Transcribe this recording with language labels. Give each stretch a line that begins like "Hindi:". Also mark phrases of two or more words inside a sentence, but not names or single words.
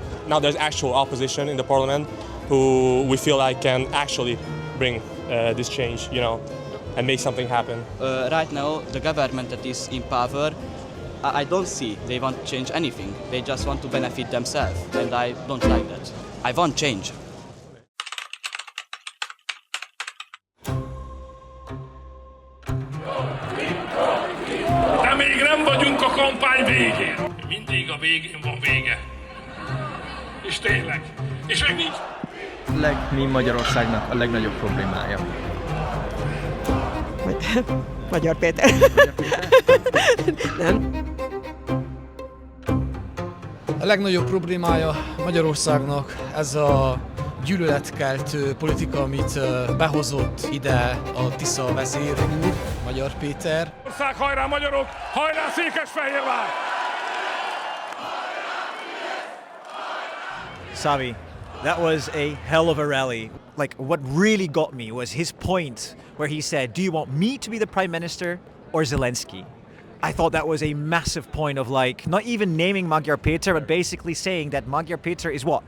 English: Now there's actual opposition in the parliament who we feel like can actually bring this change, and make something happen. Right now, the government that is in power, I don't see they want to change anything. They just want to benefit themselves, and I don't like that. I want change.
Hungarian: De még nem vagyunk a kampány végén. Mindig a végén van vége. És tényleg. És még nincs. Mi Magyarországnak a legnagyobb problémája? Magyar Péter. Nem. A legnagyobb problémája Magyarországnak ez a gyűlöletkeltő politika, amit behozott ide a TISZA vezér úr, Magyar Péter. Ország, hajrá magyarok, hajrá Székesfehérvár!
English: Savi, that was a hell of a rally. Like, what really got me was his point where he said, do you want me to be the prime minister or Zelensky? I thought that was a massive point of, like, not even naming Magyar Péter, but basically saying that Magyar Péter is what?